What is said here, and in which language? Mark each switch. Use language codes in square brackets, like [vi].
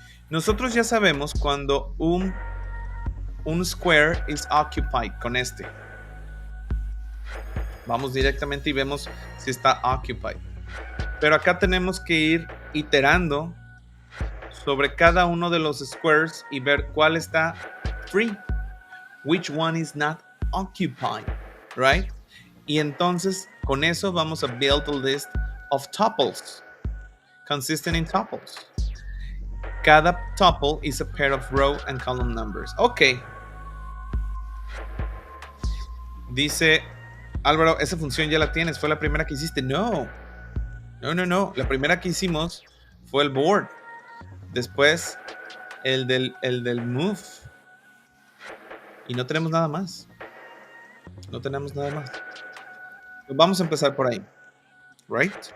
[es] Nosotros ya sabemos cuando un square [en] is occupied [es] con este. Vamos directamente y vemos si está occupied. Pero acá tenemos que ir iterando sobre cada uno de los squares y ver cuál está free. [en] Which one is not occupied, right? [es] Y entonces con eso vamos a [en] build a list of tuples, consisting in tuples. Cada tuple is a pair of row and column numbers. Ok. [es] Dice Álvaro, esa función ya la tienes, fue la primera que hiciste. No. La primera que hicimos fue el board. Después el del move. Y no tenemos nada más. Pues vamos a empezar por ahí. Right?